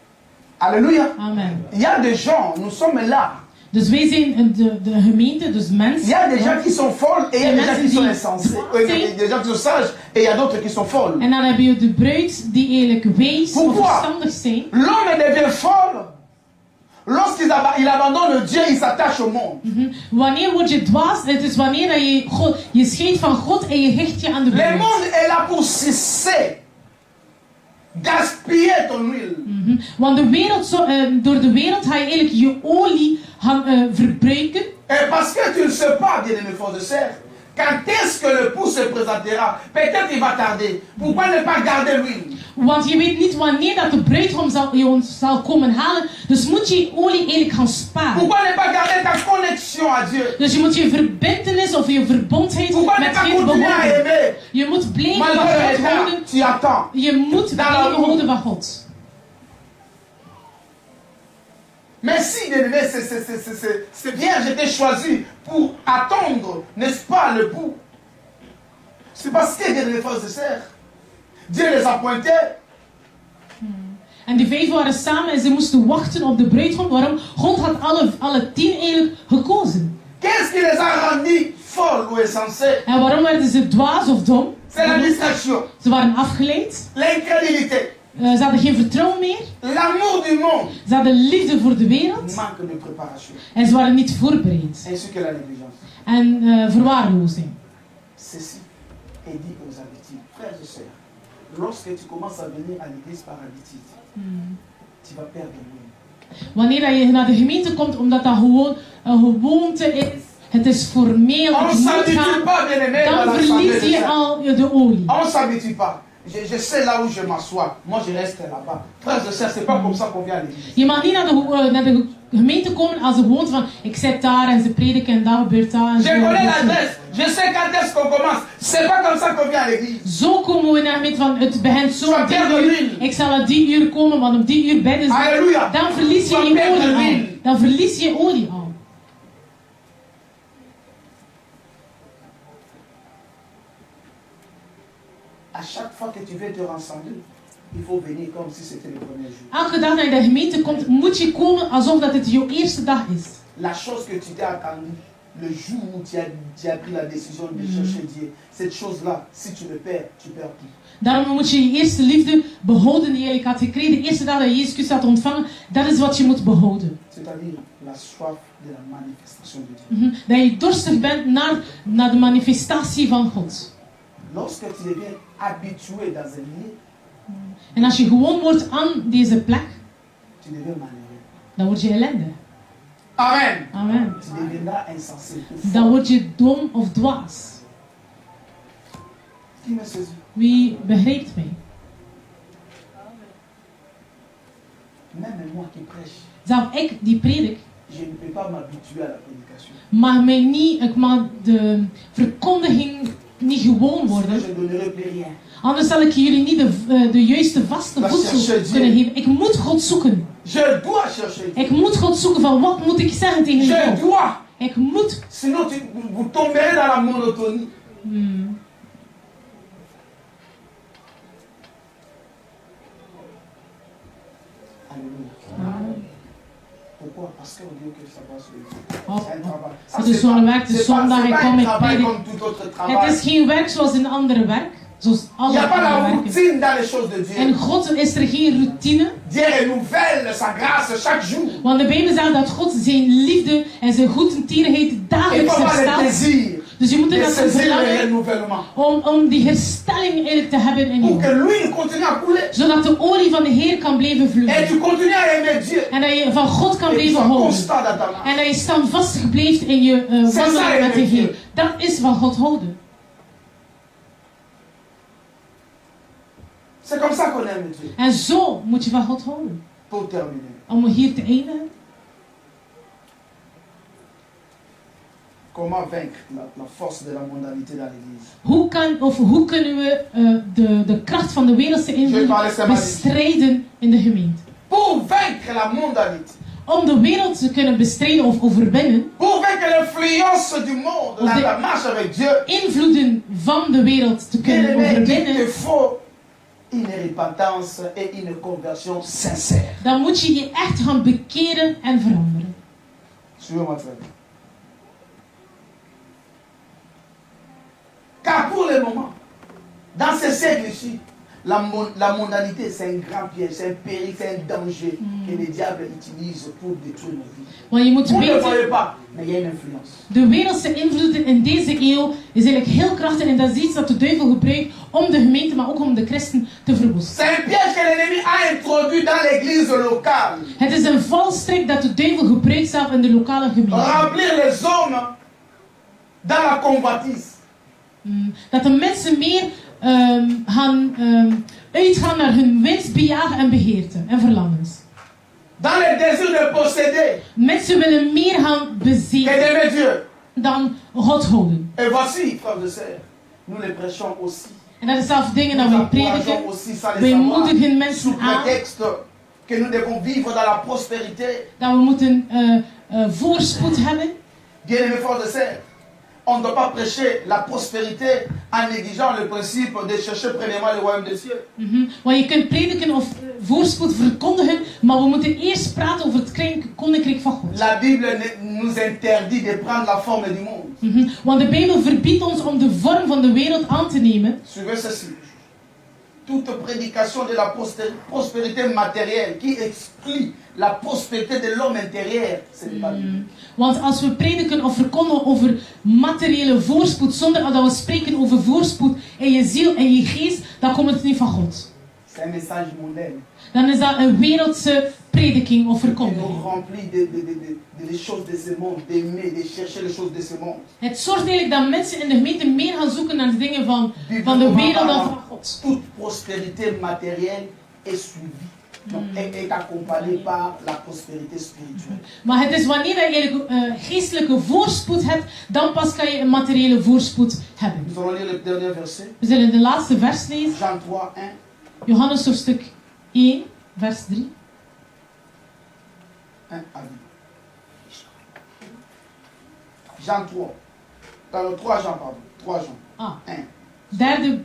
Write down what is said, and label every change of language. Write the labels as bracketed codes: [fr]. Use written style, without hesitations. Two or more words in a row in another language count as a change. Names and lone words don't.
[fr] Alléluia. Amen. Il y a des gens, nous sommes là. [nl] Dus wij zijn de gemeente, dus mensen. [fr] Il y a des gens qui sont folles et il y a des gens qui sont insensés. Il y a des gens qui sont sages et il y a d'autres qui sont folles. [nl] En dan heb je de bruid die eigenlijk wijs of [fr] Pourquoi? [nl] verstandig zijn. [fr] L'homme devient folle lorsqu'il abandonne Dieu, il s'attache au monde. [nl] Wanneer word je dwaas? Het is wanneer dat je scheidt van God en je hecht je aan de [fr] Le [nl] wereld. [fr] monde est là pour sucer, gaspiller ton huile. [nl] Want door de wereld ga je eigenlijk je olie gaan verbruiken. [fr] Et parce que tu ne sais pas, bien-aimé frère de sœur, quand est-ce que le pouls se présentera? Peut-être il va tarder. Pourquoi ne pas garder l'huile? [nl] Want je weet niet wanneer dat de bruidegom zal komen halen. Dus moet je je olie eigenlijk gaan sparen. [fr] Pourquoi ne pas garder ta connexion à Dieu? [nl] Dus je moet je verbintenis of je verbondheid [fr] Pourquoi ne [nl] met [fr] pas [nl] God [fr] continuer à [nl] behouden. [fr] aimer? [nl] Je moet blijven van [fr] Malgré [nl] God [fr] les temps, [nl] houden. [fr] tu attends. [nl] Je moet blijven houden van God. [fr] Mais si, bien-aimé, c'est bien, j'étais choisi pour attendre, n'est-ce pas, le bout. C'est parce que, bien-aimé frères et sœurs, Dieu les a pointés. [nl] En die 5 waren samen en ze moesten wachten op de bruidegom. Waarom? God had alle 10 eigenlijk gekozen. [fr] Qu'est-ce qui les a rendus folles ou insensés? [nl] En waarom werden ze dwaas of dom? [fr] C'est la distraction, [nl] Ze waren afgeleid. [fr] l'incrédulité, [nl] Ze hadden geen vertrouwen meer. [fr] l'amour du monde, [nl] Ze hadden liefde voor de wereld. [fr] manque de préparation, [nl] En ze waren niet voorbereid. [fr] ainsi que la négligence. [nl] En verwaarlozing. [fr] Ceci est dit aux habitudes. Frères et sœurs, lorsque tu commences à venir à l'église par habitude, tu vas perdre l'huile. [nl] Wanneer je naar de gemeente komt omdat dat gewoon een gewoonte is. Het is formeel. [fr] On ne [nl] Het moet [fr] s'habitue [nl] gaan. [fr] pas, bien-aimé, dans [nl] Dan [fr] l'assemblée [nl] verlies [fr] de [nl] je [fr] Dieu. [nl] al de olie. [fr] On ne s'habitue pas. Je sais là où je m'assois. Moi, je reste là-bas. Frères et sœurs, c'est pas comme ça qu'on vient à l'église. [nl] Je mag niet naar de gemeente komen als een gewoonte van ik zit daar en ze prediken en dat gebeurt daar. En [fr] Je connais l'adresse. Je sais quand est-ce qu'on commence. C'est pas comme ça qu'on vient à l'église. [nl] Zo komen we naar de gemeente van het begint zo om 10 uur. Ik zal om 10 uur komen, want om 10 uur bidden ze. [fr] Alléluia. [nl] Dan verlies je je olie al. Dan verlies je olie al. [fr] À chaque fois que tu veux te rassembler, il faut venir comme si c'était le premier jour. [nl] Elke dag naar de gemeente komt, moet je komen alsof dat het jouw eerste dag is. [fr] La chose que tu t'es attendu, le jour où tu as pris la décision de chercher Dieu, cette chose-là, si tu le perds, tu perds tout. [nl] Daarom moet je je eerste liefde behouden die je eigenlijk had gekregen. De eerste dag dat je Jezus Christus had ontvangen, dat is wat je moet behouden. [fr] C'est-à-dire la soif de la manifestation de Dieu. [nl] Dat je dorstig bent naar de manifestatie van God. [fr] Lorsque tu deviens habitué dans un lieu, [nl] En als je gewoon wordt aan deze plek, [fr] tu deviens malheureux. [nl] dan word je ellendig. Amen. Amen. [fr] Tu deviendras insensé. ou fou. [nl] Dan word je dom of dwaas. [fr] Qui me saisit? [nl] Wie begrijpt mij? [fr] Même moi qui prêche, [nl] Zelf ik die predik, [fr] je ne peux pas m'habituer à la prédication. [nl] ik mag de verkondiging niet gewoon [fr] Sinon, [nl] worden. [fr] je ne donnerai plus rien. [nl] Anders zal ik jullie niet de juiste vaste voedsel kunnen geven. Ik moet God zoeken. [fr] Je dois chercher Dieu. [nl] Ik moet God zoeken van wat moet ik zeggen tegen [fr] Je [nl] God. [fr] dois. [nl] Ik moet. [fr] Sinon, vous tomberez dans la monotonie. Alléluia. Pourquoi? Parce qu'on dit que ça va se faire. Oh, C'est un travail. [nl] het is zo'n werk, de [fr] c'est [nl] zondag, ik [fr] pas [nl] kom [fr] un [nl] met [fr] travail [nl] predik. [fr] comme tout autre [nl] Het [fr] travail. [nl] is geen werk zoals een andere werk. Zoals [fr] Il [nl] alle [fr] n'y a pas la [nl] andere werken. [fr] routine dans les choses de [nl] En [fr] Dieu. [nl] God is er geen routine. [fr] Dieu renouvelle sa grâce chaque jour. [nl] Want de Bijbel zegt dat God zijn liefde en zijn goedertierenheid [fr] Il [nl] dagelijks [fr] faut avoir le [nl] herstelt. [fr] plaisir [nl] Dus je moet [fr] de [nl] er dat [fr] saisir le [nl] verlangen [fr] renouvellement. [nl] om die herstelling eigenlijk te hebben in [fr] Pour [nl] je. [fr] que l'huile continue à couler. [nl] Zodat de olie van de Heer kan blijven [fr] Et [nl] vloeien. [fr] tu continues à aimer Dieu. [nl] En dat je van God kan [fr] Et tu [nl] blijven [fr] sois [nl] houden. [fr] constant dans ta marche. [nl] En dat je standvastig blijft in je wandelen met de Heer. Dat is van God houden. [fr] C'est comme ça qu'on aime Dieu. [nl] En zo moet je van God houden. [fr] Pour terminer. [nl] Om hier te eindigen. [fr] Comment vaincre la force de la mondanité dans l'église? [nl] Hoe kunnen we de kracht van de wereldse invloed bestrijden in de gemeente? [fr] Pour vaincre la mondanité. [nl] Om de wereld te kunnen bestrijden of overwinnen. [fr] Pour vaincre l'influence du monde dans la marche avec Dieu. [nl] Invloeden van de wereld te kunnen [fr] Il [nl] overwinnen. [fr] te faut une repentance et une conversion sincère. [nl] Dan moet je je echt gaan bekeren en veranderen. [fr] Suivez-moi très bien. Car pour le moment, dans ce siècle-ci, la mondanité, c'est un grand piège, c'est un péril, c'est un danger que le diable utilise pour détruire nos vies. [nl] Want je moet [fr] Vous ne le [nl] weten, [fr] voyez pas, mais il y a une influence. [nl] de wereldse invloeden in deze eeuw is eigenlijk heel krachtig. En dat is iets dat de duivel gebruikt om de gemeente, maar ook om de christen te verwoesten. [fr] C'est un piège que l'ennemi a introduit dans l'église locale. [nl] Het is een valstrik dat de duivel gebruikt zelf in de lokale gemeente. [fr] Remplir les hommes dans la convoitise. [nl] Dat de mensen meer gaan uitgaan naar hun winst, bejagen en begeerte en verlangens. [fr] Dans le désir de posséder [nl] Mensen willen meer gaan [fr] que [nl] bezeten [fr] d'aimer Dieu. [nl] dan God houden. [fr] Et voici, frères et sœurs, nous les prêchons aussi. [nl] En dat is zelfs dingen [fr] Nous [nl] dat we [fr] encourageons [nl] prediken. [fr] aussi sans les [nl] Wij [fr] savoir, [nl] moedigen [fr] sous [nl] mensen aan [fr] prétexte que nous devons vivre dans la prospérité. [nl] dat we moeten voorspoed hebben. [fr] Bien-aimés frères et sœurs, on ne doit pas prêcher la prospérité en négligeant le principe de chercher premièrement le royaume des cieux. [nl] Want je kunt prediken of voorspoed verkondigen, maar we moeten eerst praten over het koninkrijk van God. [fr] La Bible nous interdit de prendre la forme du monde. [nl] Want de Bijbel verbiedt ons om de vorm van de wereld aan te nemen. [fr] Suivez ceci. Toute prédication de la prospérité matérielle qui exclut la prospérité de l'homme intérieur, ce n'est pas Bible. [nl] Want als we prediken of verkondigen over materiële voorspoed, zonder dat we spreken over voorspoed in je ziel en je geest, dan komt het niet van God. [fr] C'est un message mondain. [nl] Dan is dat een wereldse prediking of [fr] Qui nous [nl] verkondiging. [fr] remplit des choses de ce monde, d'aimer, de chercher les choses de ce monde. [nl] Het zorgt eigenlijk dat mensen in de gemeente meer gaan zoeken naar de dingen van de wereld dan van God. [fr] Toute prospérité matérielle est suivie. Donc, est accompagnée par la prospérité spirituelle. [nl] Maar het is wanneer je eigenlijk geestelijke voorspoed hebt, dan pas kan je een materiële voorspoed hebben. [fr] Nous allons lire le dernier verset. [nl] We zullen de laatste vers lezen. [fr] Jean 3, 1. [nl] Johannes hoofdstuk 1, vers 3. [fr] 1 à 2. Jean 3. Dans le 3 Jean, pardon. 3 Jean. Ah, 1.